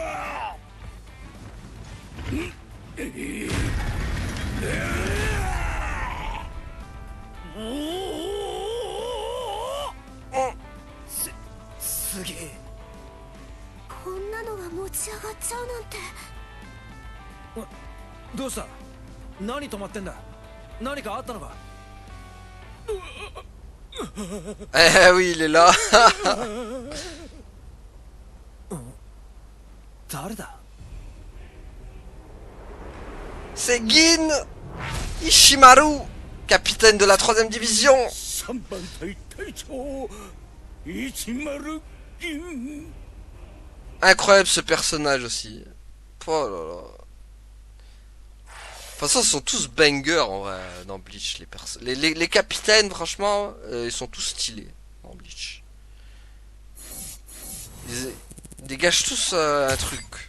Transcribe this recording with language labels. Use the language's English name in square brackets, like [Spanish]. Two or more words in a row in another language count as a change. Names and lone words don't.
[Japanese] すげえ。こんなのが持ち上がっちゃうなんて。どうした？何止まってんだ？何かあったのか？ [French] Eh oui, il est là. [Japanese] 誰だ？ [French] C'est Gin Ishimaru, capitaine de la 3ème division. [Japanese] 3 番隊隊長101 銀。 [French] Incroyable ce personnage aussi. Oh là là. De toute façon, ils sont tous bangers en vrai dans Bleach. Les capitaines, franchement, ils sont tous stylés dans Bleach. Ils dégagent tous un truc.